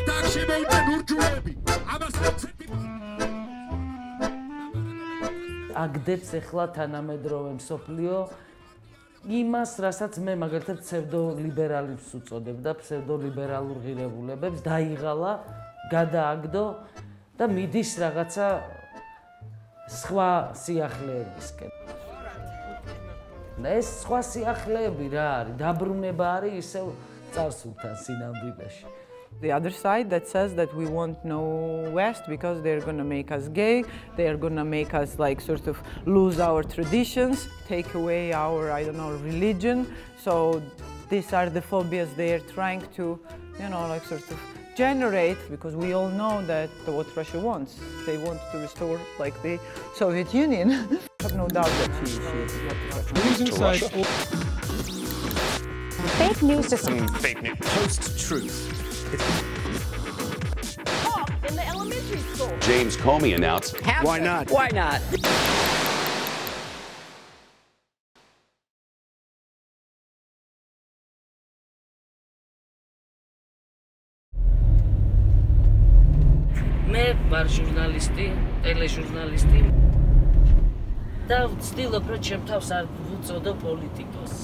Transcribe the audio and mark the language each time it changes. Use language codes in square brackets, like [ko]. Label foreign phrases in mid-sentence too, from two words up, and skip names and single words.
[ka] აგდებს ახლა თანამედროვე მსოფლიო იმას, რასაც მე მაგალითად ფსევდოლიბერალებს უწოდებ და ფსევდოლიბერალურ ღირებულებებს დაიღალა, გადააგდო და მიდის რაღაცა სხვა სიახლეებისკენ. ეს სხვა სიახლეები რა არის? დაბრუნება არის ისევ წარსულთან სინამდვილეში. [en] The other side that says that we want no West because they're going to make us gay, they're going to make us like sort of lose our traditions, take away our, I don't know, religion. So these are the phobias they're trying to, you know, like sort of generate, because we all know that what Russia wants. They want to restore like the Soviet Union. I have no doubt that she is Russian. Fake news to some fake news. Post-truth. in the elementary school. James Comey announced. Why not? Why not? [ka] მე ვარ ჟურნალისტი, ტელეჟურნალისტი და ვცდილობ, რომ ჩემ თავს არ ვუწოდო პოლიტიკოსი.